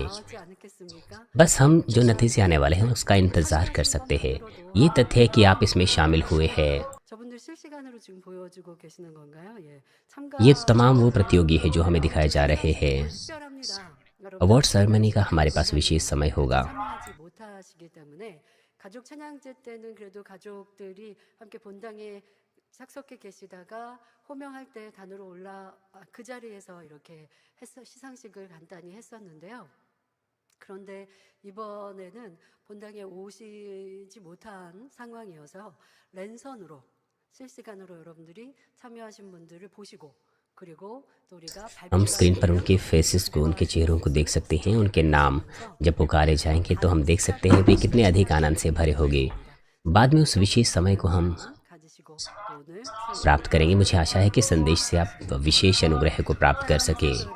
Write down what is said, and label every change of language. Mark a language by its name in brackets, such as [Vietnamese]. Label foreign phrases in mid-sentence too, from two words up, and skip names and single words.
[Hindi] बस हम जो नतीजे आने वाले हैं उसका इंतज़ार कर सकते हैं। ये तथ्य है कि आप इसमें शामिल हुए हैं। ये तमाम वो प्रतियोगी है जो हमें दिखाए जा रहे हैं। [English] award ceremony [Hindi] का हमारे पास विशेष समय होगा। [Korean] 착석해 계시다가 호명할 때 단으로 그 자리에서 이렇게 시상식을 간단히 했었는데요. 그런데 이번에는 본당에 오시지 못한 상황이어서 랜선으로 실시간으로 여러분들이 참여하신 분들을 보시고 [Hindi] हम स्क्रीन पर उनके फेसेस को, उनके चेहरों को देख सकते हैं। उनके नाम जब पुकारे जाएंगे तो हम देख सकते हैं वे कितने अधिक आनंद से भरे होंगे। बाद में उस विशेष समय को हम प्राप्त करेंगे। मुझे आशा है कि संदेश से आप विशेष अनुग्रह को प्राप्त कर सके।